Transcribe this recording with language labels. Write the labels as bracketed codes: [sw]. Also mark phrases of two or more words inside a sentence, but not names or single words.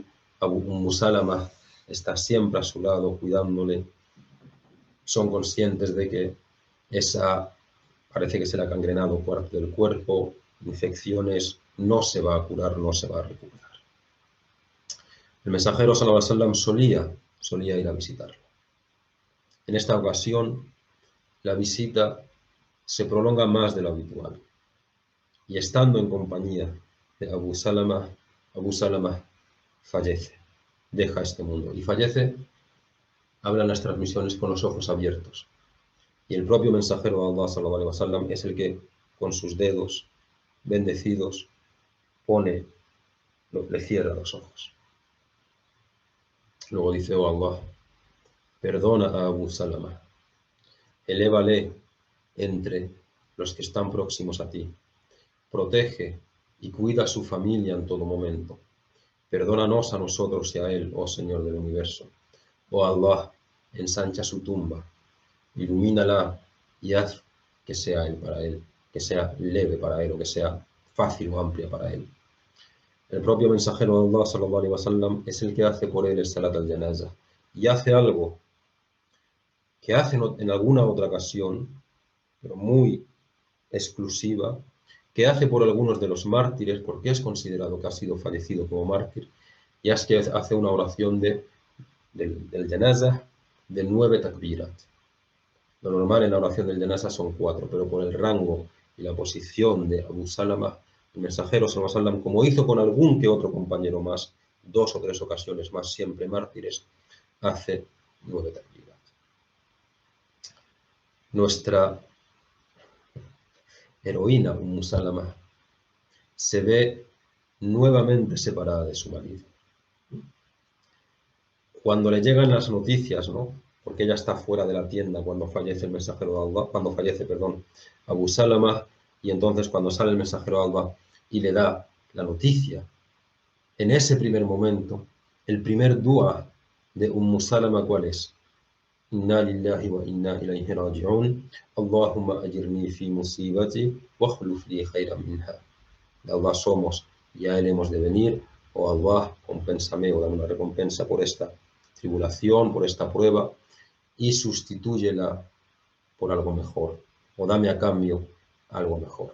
[es] Abu Salama está siempre a su lado, cuidándole. Son conscientes de que parece que se le ha gangrenado parte del cuerpo, infecciones, no se va a curar, no se va a recuperar. El mensajero [ar] صلى الله عليه وسلم [es] solía ir a visitarlo. En esta ocasión, la visita se prolonga más de lo habitual. Y estando en compañía de Abu Salama fallece, deja este mundo. Y fallece, hablan las transmisiones con los ojos abiertos. Y el propio mensajero de Allah, [ar] صلى الله عليه وسلم, [es] es el que, con sus dedos bendecidos, le cierra los ojos. Luego dice, oh Allah, perdona a Abu Salama, elévale entre los que están próximos a ti, protege y cuida a su familia en todo momento. Perdónanos a nosotros y a él, oh Señor del universo. Oh Allah, ensancha su tumba, ilumínala y haz que sea que sea leve para él, o que sea fácil o amplia para él. El propio mensajero de Allah, [ar] صلى الله عليه وسلم, [es] es el que hace por él el [ar] صلاة الجنازة, [es] y hace algo que hace en alguna otra ocasión, pero muy exclusiva, que hace por algunos de los mártires, porque es considerado que ha sido fallecido como mártir, y es que hace una oración del janaza de 9 takbirat. Lo normal en la oración del janaza son 4, pero por el rango y la posición de Abu Salama, el mensajero [ar] صلى الله عليه وسلم, [es] como hizo con algún que otro compañero más, 2 o 3 ocasiones más, siempre mártires, hace 9 takbirat. Nuestra heroína, Salama, se ve nuevamente separada de su marido. Cuando le llegan las noticias, ¿no?, porque ella está fuera de la tienda cuando fallece el mensajero de Allah, Abu Salama, y entonces cuando sale el mensajero de Allah y le da la noticia, en ese primer momento, el primer dua de Salama, ¿cuál es? [ar] إنا لله وإنا إليه راجعون، اللهم أجرني في مصيبتي واخلف لي خيرا منها. [es] De Allah somos y a él hemos de venir, oh Allah, compénsame o dame una recompensa por esta tribulación, por esta prueba, y sustitúyela por algo mejor, o dame a cambio algo mejor.